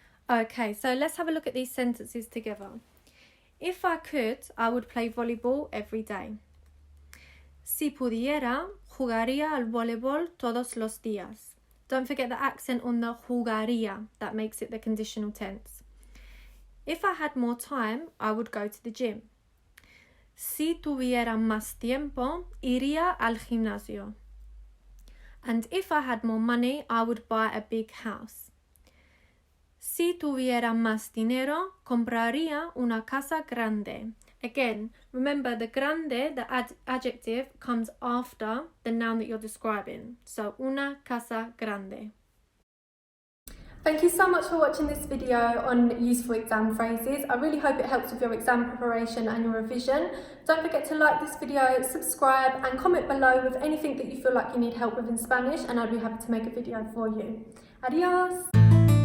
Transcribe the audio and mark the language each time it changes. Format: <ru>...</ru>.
<en>Okay, so let's have a look at these sentences together. If I could, I would play volleyball every day.</en> <es>Si pudiera, jugaría al voleibol todos los días.</es> <en>Don't forget the accent on the jugaría. That makes it the conditional tense. If I had more time, I would go to the gym.</en> <es>Si tuviera más tiempo, iría al gimnasio.</es> <en>And if I had more money, I would buy a big house.</en> <es>Si tuviera más dinero, compraría una casa grande.</es> <en>Again, remember the grande, the adjective, comes after the noun that you're describing. So,</en> <es>una casa grande.</es> <en>Thank you so much for watching this video on useful exam phrases. I really hope it helps with your exam preparation and your revision. Don't forget to like this video, subscribe and comment below with anything that you feel like you need help with in Spanish, and I'll be happy to make a video for you. Adios!</en>